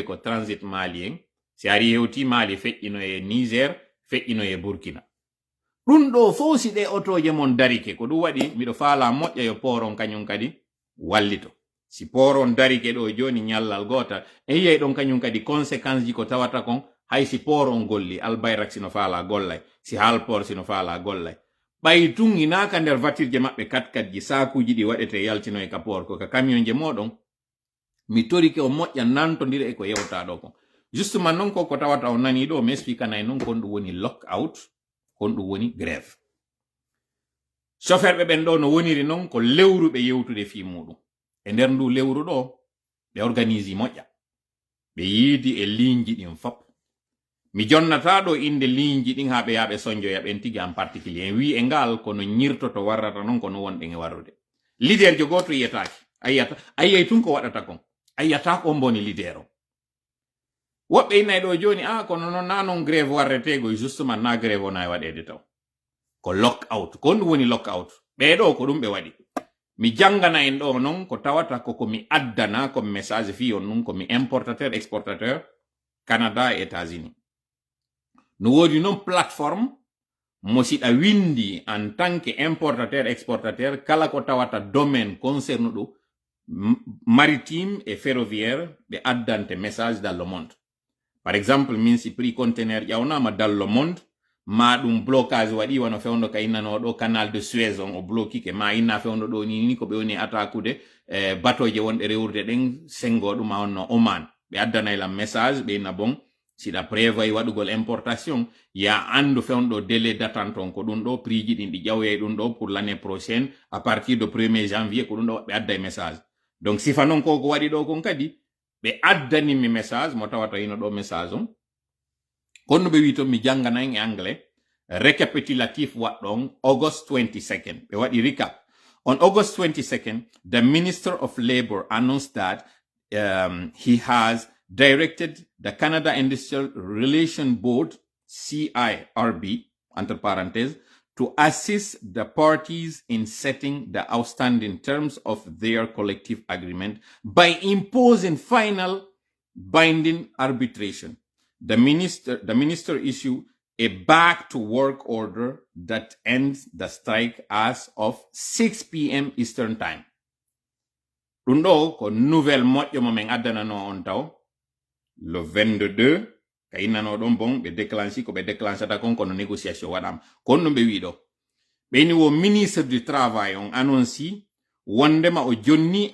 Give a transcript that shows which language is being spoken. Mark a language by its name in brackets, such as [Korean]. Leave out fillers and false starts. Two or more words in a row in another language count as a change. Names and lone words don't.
[Fula] ko [French] transit malien [Fula] si ari hewti Mali feƴƴino e Niger feƴƴino e Burkina ɗum ɗo fof si ɗe otoje mon darike ko ɗum waɗi miɗo faala moƴƴa yo poron kañum kadi wallito si poron darike ɗo joni ñallal gotal e yiyay ɗon kañum kadi conséquence ji ko tawata kon hay si poron golli albayrak sino faala gollay si halpor sino faala gollay ɓay tun inaka nder vatirje maɓɓe katkat ji sakuji ɗi waɗete yaltino e ka por ko ka camion je moɗon mi torike o moƴƴa nantodira e ko yewta ɗo kon justement non ko tawata o nani ɗo mi explicanay non kon ɗum woni [English] lock out [Fula] kon ɗum woni [French] grève chauffeur [Fula] ɓe ɓen ɗo no woniri non ko lewru ɓe yewtude fi muɗum e nder ndu lewru ɗo ɓe organise moƴƴa ɓe yiidi e ligne ji ɗin fop mi jonnata ɗo inde ligne ji ɗin ha ɓe yaɓe sonjoya ɓen tigi [French] en particulier [Fula] en wi e ngal kono ñirtoto warrata non kono wonɗen e warrude leader jo goto yiyataki ayiyay tun ko waɗata kon ayiyata ko mboni leader o woɓɓe innayi ɗo joni kono noon na non grève warretego justement na grève o na e waɗede taw ko [English] lock out [Fula] ko ɗum woni [English] lock out [Fula] ɓeɗo ko ɗum ɓe waɗi mi jangana en ɗo non ko tawata koko mi addana [French] comme message [Fula] fi on nun komi [French] importateur exportateur Canada et États-Unis [Fula] no wodi non plateforme mo siɗa windi [French] en tant que importateur exportateur [Fula] kala ko tawata [French] domaine concerne [Fula] ɗo [French] maritime et ferroviaire [Fula] ɓe addante [French] message dans le monde par exemple [Fula] min si [French] prix container [Fula] ƴawnama [French] dans le monde [Fula] ma ɗum blocage waɗi wano fewndo ka innano ɗo canal de Suez on o bloquike ma inna fewndo ɗo ni ko ɓe woni attaquude batoje wonɗe rewrude ɗen sengo ɗum a wonno Oman ɓe addanaylam message ɓe inna bon siɗa prévoyi waɗugol importation ya andu fewndo [French] délai d'attente [Fula] on ko ɗum ɗo prix ji ɗin ɗi ƴawoye ɗum ɗo [French] pour l'année prochaine à partir de 1er janvier [Fula] ko ɗum ɗo ɓe adday message donc sifa noon ko waɗi ɗo kon kadi ɓe addanimi message mo tawata ino ɗo message on konno ɓe wi to mi jangana en e [French] anglais récapitulatif [Fula] waɗɗon August 22nd ɓe waɗi recap on [English] August 22nd the Minister of Labour announced that he has directed the Canada Industrial Relations Board CIRB [French] entre parenthèses [English] to assist the parties in setting the outstanding terms of their collective agreement by imposing final binding arbitration. The minister issued a back-to-work order that ends the strike as of 6 p.m. Eastern Time. [Fula] Ɗum ɗo ko nouvelle moƴƴo mo min addanano on taw le 22 ka innano ɗon bon ɓe déclenché ko ɓe déclenchata kon kono négociation waɗama kon no ɓe wi ɗo ɓeni wo [French] ministre du travail [Fula] on annonci wondema o jonni